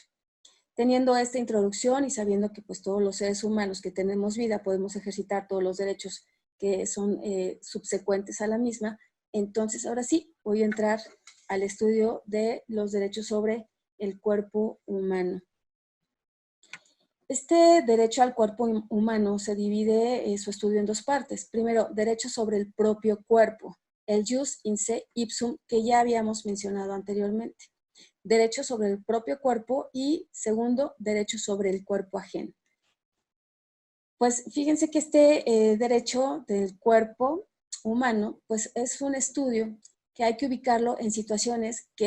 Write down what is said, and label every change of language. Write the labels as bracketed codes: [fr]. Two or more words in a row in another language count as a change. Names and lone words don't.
[es] Teniendo esta introducción y sabiendo que pues todos los seres humanos que tenemos vida podemos ejercitar todos los derechos que son subsecuentes a la misma, entonces ahora sí voy a entrar al estudio de los derechos sobre el cuerpo humano. Este derecho al cuerpo humano se divide su estudio en dos partes. Primero, derecho sobre el propio cuerpo, el [la] jus in se ipsum, [es] que ya habíamos mencionado anteriormente. Derecho sobre el propio cuerpo y, segundo, derecho sobre el cuerpo ajeno. Pues fíjense que este derecho del cuerpo humano, pues es un estudio que hay que ubicarlo en situaciones que